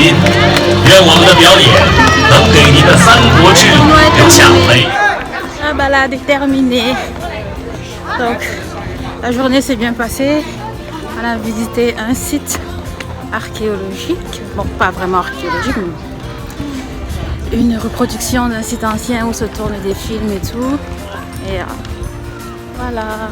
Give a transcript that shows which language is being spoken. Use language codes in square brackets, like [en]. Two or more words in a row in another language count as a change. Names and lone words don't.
[zh] 愿我们的表演能给您的三国之旅留下美。 [fr] La balade est terminée. Donc, la journée s'est bien passée. On a visité un site archéologique. Bon, pas vraiment archéologique, mais une reproduction d'un site ancien où se tournent des films et tout.